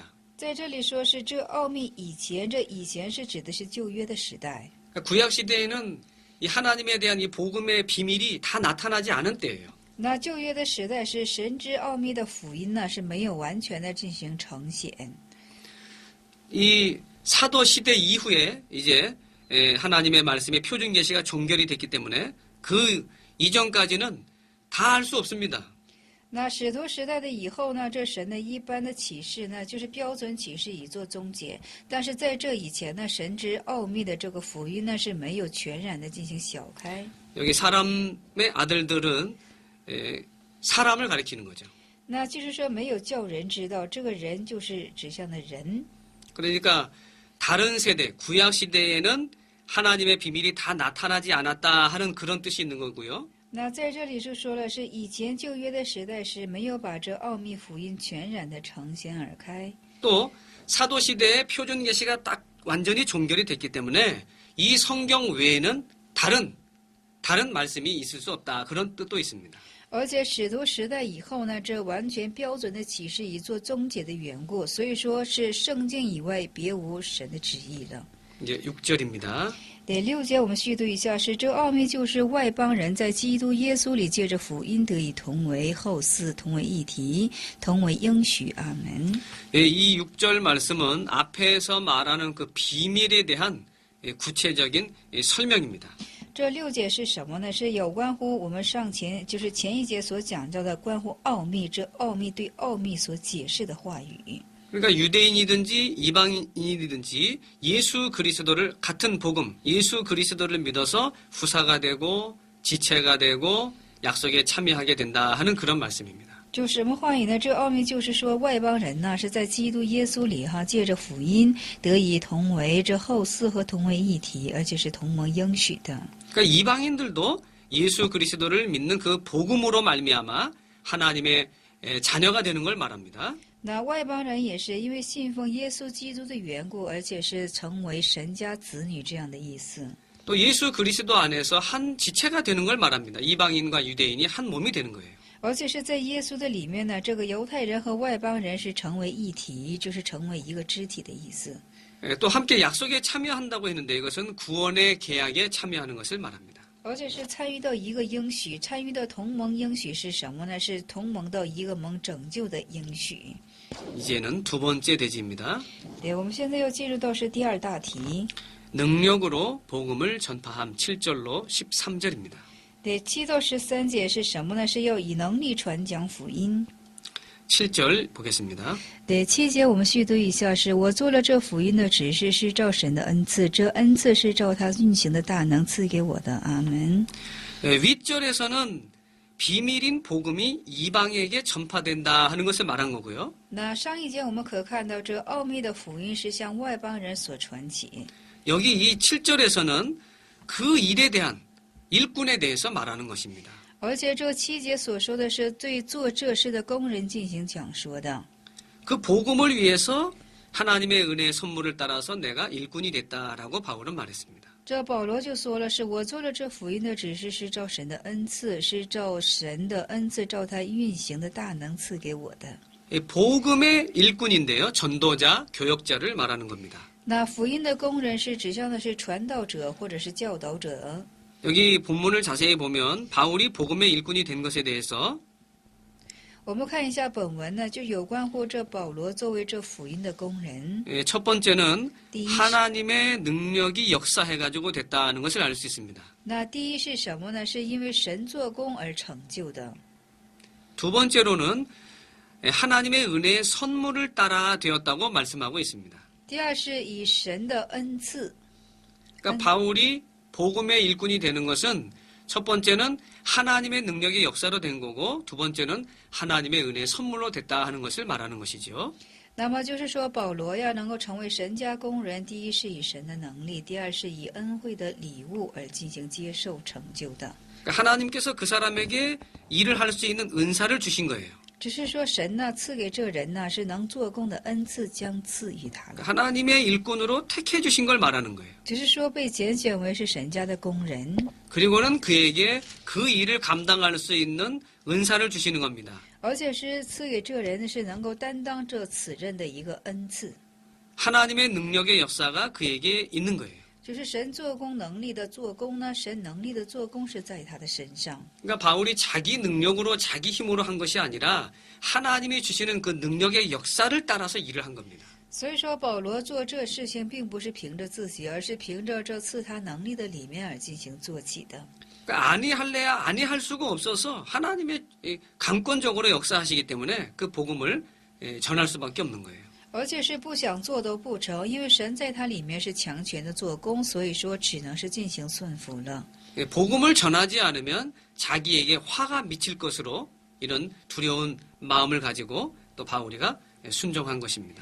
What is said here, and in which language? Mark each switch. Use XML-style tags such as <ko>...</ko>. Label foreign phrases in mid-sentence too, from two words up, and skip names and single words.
<zh>在这里说是这奥秘以前，这以前是指的是旧约的时代。</zh> <ko>구약 시대에는 이 하나님에 대한 이 복음의 비밀이 다 나타나지 않은 때예요.</ko> <zh>那旧约的时代是神之奥秘的福音呢，是没有完全的进行呈现。</zh> <ko>이 사도 시대 이후에 이제 하나님의 말씀의 표준 계시가 종결이 됐기 때문에 그 이전까지는 다 알 수 없습니다.</ko> <zh>那使徒时代的以后呢，这神的一般的启示呢，就是标准启示已做终结。但是在这以前呢，神之奥秘的这个福音呢，是没有全然的进行晓开。</zh> <ko>여기 사람의 아들들은 사람을 가리키는 거죠.</ko> <zh>那就是说没有叫人知道，这个人就是指向的人。</zh> <ko>그러니까 다른 세대, 구약 시대에는 하나님의 비밀이 다 나타나지 않았다 하는 그런 뜻이 있는 거고요.</ko> <zh>那在这里就说了，是以前旧约的时代是没有把这奥秘福音全然的呈现而开。</zh> <ko>또 사도 시대의 표준 계시가 딱 완전히 종결이 됐기 때문에 이 성경 외에는 다른 말씀이 있을 수 없다. 그런 뜻도 있습니다.</ko> <zh>而且使徒时代以后呢，这完全标准的启示已做终结的缘故，所以说是圣经以外别无神的旨意了。</zh> <ko>이제 6절입니다.</ko> <zh>第6节我们续读一下，是这奥秘就是外邦人在基督耶稣里借着福音得以同为后嗣，同为一体，同为应许。阿门。</zh> <ko>이 6절 말씀은 앞에서 말하는 그 비밀에 대한 구체적인 설명입니다.</ko> <zh>这6节是什么呢？是有关乎我们上前就是前一节所讲到的关乎奥秘，这奥秘对奥秘所解释的话语。</zh> <ko>그러니까 유대인이든지 이방인이든지 예수 그리스도를 같은 복음, 예수 그리스도를 믿어서 후사가 되고 지체가 되고 약속에 참여하게 된다 하는 그런 말씀입니다.</ko> <zh>就什么话语呢？这奥秘就是说，外邦人呢是在基督耶稣里借着福音得以同为这后嗣和同为一体，而且是同盟应许的。</zh> <ko>그러니까 이방인들도 예수 그리스도를 믿는 그 복음으로 말미암아 하나님의 자녀가 되는 걸 말합니다.</ko> <zh>那外邦人也是因为信奉耶稣基督的缘故，而且是成为神家子女这样的意思。</zh> <ko>또 예수 그리스도 안에서 한 지체가 되는 걸 말합니다. 이방인과 유대인이 한 몸이 되는 거예요.</ko> <zh>而且是在耶稣的里面呢，这个犹太人和外邦人是成为一体，就是成为一个肢体的意思。</zh> <ko>또 함께 약속에 참여한다고 했는데 이것은 구원의 계약에 참여하는 것을 말합니다.</ko> <zh>而且是参与到一个应许，参与到同盟应许是什么呢？是同盟到一个盟拯救的应许。</zh> <ko>이제는 두 번째 대지입니다.</ko> <zh>对，我们现在要进入到是第二大题。</zh> <ko>능력으로 복음을 전파함 7절로 13절입니다.</ko> <zh>对，7到13节是什么呢？是要以能力传讲福音。</zh> <ko>7절 보겠습니다.</ko> <zh>对，7节我们续读一下：是我做了这福音的指示，是照神的恩赐，这恩赐是照他运行的大能赐给我的。阿门。</zh> <ko>윗절에서는 비밀인 복음이 이방에게 전파된다 하는 것을 말한 거고요.</ko> <zh>那上一节我们可看到，这奥秘的福音是向外邦人所传起。</zh> <ko>여기 이 7절에서는 그 일에 대한 일꾼에 대해서 말하는 것입니다.</ko> <zh>而且这7节所说的是对做这事的工人进行讲说的。</zh> <ko>그 복음을 위해서 하나님의 은혜의 선물을 따라서 내가 일꾼이 됐다라고 바울은 말했습니다.</ko> <zh>这保罗就说了，是我做了这福音的指示，是照神的恩赐，是照神的恩赐，照他运行的大能赐给我的。</zh> <ko>이 복음의 일꾼인데요. 전도자, 교역자를 말하는 겁니다.</ko> <zh>那福音的工人是指向的是传道者或者是教导者。</zh> <ko>여기 본문을 자세히 보면 바울이 복음의 일꾼이 된 것에 대해서</ko> <zh>我们看一下本文呢，就有关乎这保罗作为这福音的工人。</zh> <ko>첫 번째는 띠. 하나님의 능력이 역사해가지고 됐다는 것을 알 수 있습니다.</ko> <zh>那第一是什么呢？是因为神做工而成就的。</zh> <ko>두 번째로는 하나님의 은혜의 선물을 따라 되었다고 말씀하고 있습니다.</ko> <zh>第二是以神的恩赐。</zh> <ko>그러니까 바울이 복음의 일꾼이 되는 것은 첫 번째는 하나님의 능력의 역사로 된 거고 두 번째는 하나님의 은혜의 선물로 됐다 하는 것을 말하는 것이죠.</ko> <zh>那么就是说，保罗要能够成为神家工人，第一是以神的能力，第二是以恩惠的礼物而进行接受成就的。</zh> <ko>그러니까 하나님께서 그 사람에게 일을 할 수 있는 은사를 주신 거예요.</ko> <zh>只是说神呢赐给这人呢是能做工的恩赐，将赐予他了。</zh> <ko>하나님의 일꾼으로 택해 주신 걸 말하는 거예요.</ko> <zh>只是说被拣选为是神家的工人，</zh> <ko>그리고는 그에게 그 일을 감당할 수 있는 은사를 주시는 겁니다.</ko> <zh>而且是赐给这人是能够担当这此任的一个恩赐，</zh> <ko>하나님의 능력의 역사가 그에게 있는 거예요.</ko> <zh>就是神做工能力的做工呢，神能力的做工是在他的身上。</zh> <ko>그러니까 바울이 자기 능력으로 자기 힘으로 한 것이 아니라 하나님이 주시는 그 능력의 역사를 따라서 일을 한 겁니다.</ko> <zh>所以说，保罗做这事情并不是凭着自己，而是凭着这赐他能力的里面而进行做起的。</zh> <ko>그러니까 아니할래야 아니할 수가 없어서 하나님의 강권적으로 역사하시기 때문에 그 복음을 전할 수밖에 없는 거예요.</ko> <zh>而且是不想做都不成，因为神在他里面是强权的做工，所以说只能是进行顺服了。</zh> <ko>복음을 전하지 않으면 자기에게 화가 미칠 것으로 이런 두려운 마음을 가지고 또 바울이가 순종한 것입니다.</ko>